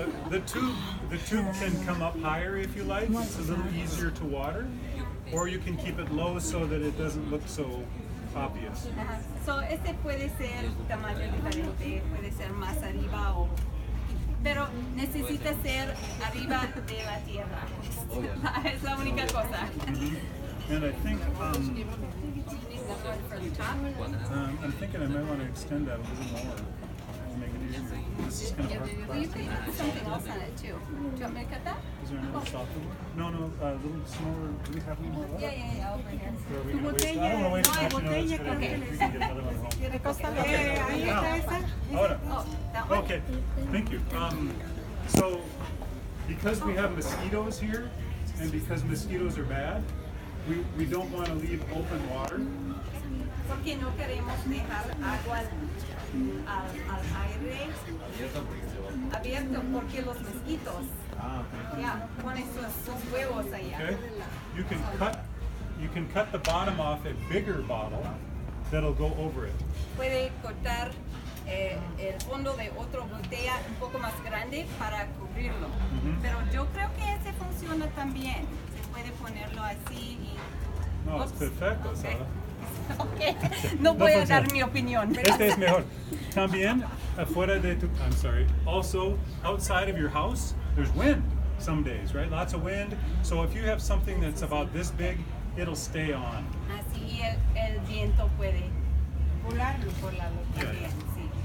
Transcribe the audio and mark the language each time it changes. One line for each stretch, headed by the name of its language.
English: The tube can come up higher if you like. It's a little easier to water, or you can keep it low so that it doesn't look so obvious.
Spanish: Ajá. So este puede ser tamaño diferente, puede ser más arriba o. Pero necesita ser arriba de la tierra. Es la única cosa.
English: And I think I'm thinking I might want to extend that a little more to make it easier. this is kind of hard. Well, you could put something else on it too. Do you want me to cut that? Is there another softer one? No, a little smaller. Do we have one more? Yeah, over here. Or are we gonna waste? I don't want to waste much. No, it's good. Okay. We can get another one at home.
Spanish: Ahí está esa. Ahora.
English: Oh, that one? Okay, thank you. So, because we have mosquitoes here, and because mosquitoes are bad, we don't want to leave open water.
Spanish: Porque no queremos dejar agua al aire abierto porque los mosquitos ya ponen sus huevos allá.
English: Okay, you can cut the bottom off a bigger bottle that'll go over it.
Spanish: Puede cortar el fondo de otra botella un poco más grande para cubrirlo. Pero yo creo que ese funciona también. Se puede ponerlo así y... No, es Ups. perfecto,
English: Okay.
Spanish: Sara. Okay. No voy a funciona. dar mi opinión. Este es mejor. También afuera de tu, I'm sorry.
English: Also, outside of your house, there's wind some days, right? Lots of wind. So if you have something that's about this big, it'll stay on.
Spanish: Así el viento puede volarlo también, sí.